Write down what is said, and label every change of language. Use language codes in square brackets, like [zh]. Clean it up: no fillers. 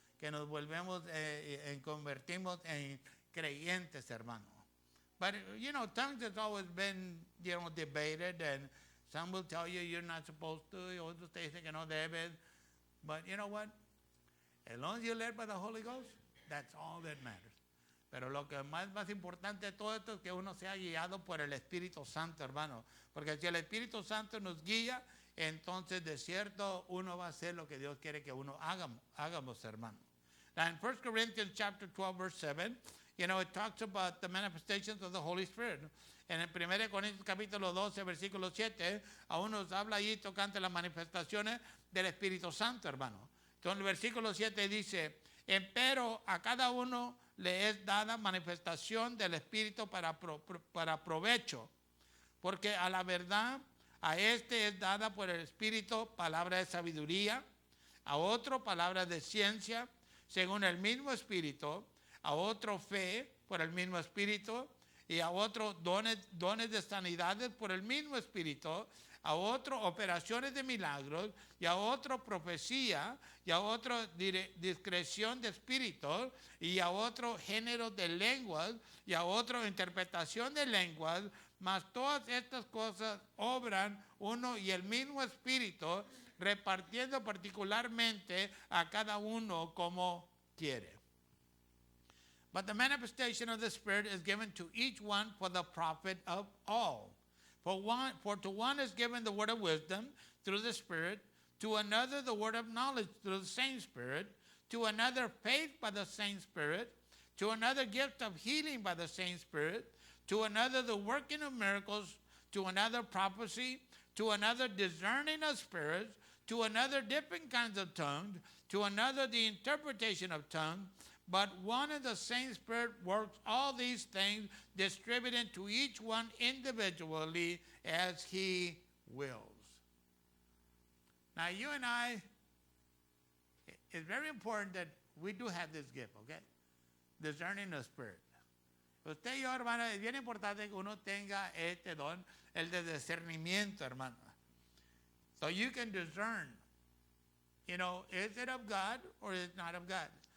[es] Que nos volvemos, convertimos en creyentes, hermano. [en] But, tongues has always been, debated, and some will tell you you're not supposed to, [es] y otros te dicen que no debes. [en] But you know what? As long as you're led by the Holy Ghost, that's all that matters. [es] Pero lo que más importante de todo esto es que uno sea guiado por el Espíritu Santo, hermano. Porque si el Espíritu Santo nos guía, entonces de cierto uno va a hacer lo que Dios quiere que uno hagamos, hermano. [en] Now in 1 Corinthians chapter 12, verse 7, you know, it talks about the manifestations of the Holy Spirit. [es] En el 1 Corintios capítulo 12, versículo 7, aún nos habla allí tocante las manifestaciones del Espíritu Santo, hermano. Entonces el versículo 7 dice, empero a cada uno le es dada manifestación del Espíritu para provecho, porque a la verdad a este es dada por el Espíritu palabra de sabiduría, a otro palabra de ciencia, según el mismo Espíritu, a otro fe por el mismo Espíritu, y a otro dones de sanidades por el mismo Espíritu, a otro operaciones de milagros, y a otro profecía, y a otro discreción de espíritus, y a otro género de lenguas, y a otro interpretación de lenguas, mas todas estas cosas obran uno y el mismo Espíritu, repartiendo particularmente a cada uno como quiere. [en] But the manifestation of the Spirit is given to each one for the profit of all. For to one is given the word of wisdom through the Spirit, to another the word of knowledge through the same Spirit, to another faith by the same Spirit, to another gift of healing by the same Spirit, to another the working of miracles, to another prophecy, to another discerning of spirits, to another different kinds of tongues, to another the interpretation of tongues. But one and the same Spirit works all these things, distributing to each one individually as He wills. Now, you and I, it's very important that we do have this gift, okay? Discerning the Spirit. [es] Usted y yo, hermano, es bien importante que uno tenga este don, el de discernimiento, hermano. [en] So you can discern, you know, is it of God or is it not of God?